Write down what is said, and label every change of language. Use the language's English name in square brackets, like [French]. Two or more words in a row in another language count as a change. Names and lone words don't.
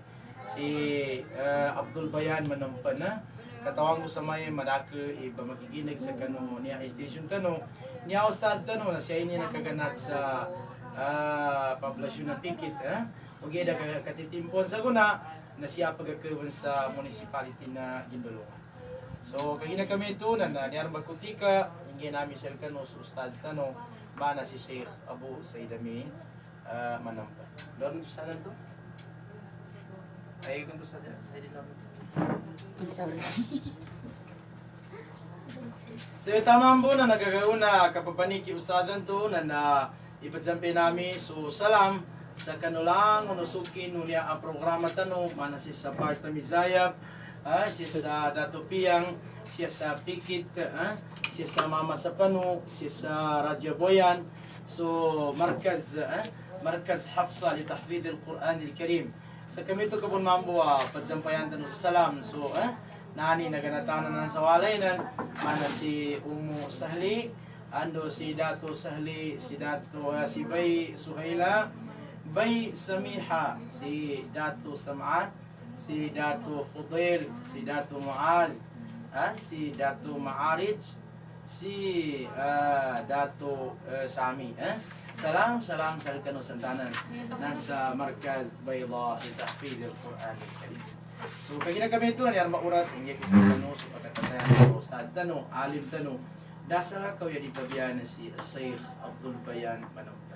[Maguindanaon] Si Abdul Bayan Manampan na katawang ko sa may madake iba makikinig sa kanu niya station tano niya ustad tano na siya ini nakaganat sa poblasyon na Pikit ugay da katitimpon sa guna na siya pagakawan sa municipality na Gindulungan. So kagina kami ito na niyar magkutika hindi namin sel kanu sa ustad tano mana si Sheikh Abu Said Amin Manampan. Doon sa sana to? Ay kung to sa dito. So tamang po na nagagauna kapapaniki ustadan to na ipatsampi nami so salam sa kanulang unusukin niya ang programa tano mana si sa Barta Mizayab siya sa Dato Piang siya sa Pikit siya sa Mama sa Pano siya sa Radyo Boyan so Markaz Hafsa li tahfidh al-Quran al-Karim sa kami to kapon mambo patsampayan tano sa salam so nani naganatanan na sa walaynan mana si Umu Sahli ando si Dato Sahli si Dato si Bay Suhaila Bay Samiha si Dato Sam'at si Dato Fudail si Dato Mu'ad si Dato Ma'arij si Dato Sami salam sa kanu santanan nasa Markaz Bayda li tahfidh al-Quran al-Karim. So kagina kami ito na oras hindi ko sa tano so pagkatatayan ko ustad tano alim tano dasa ka ya dito biyan si Sheikh Abdul Bayan Manampan.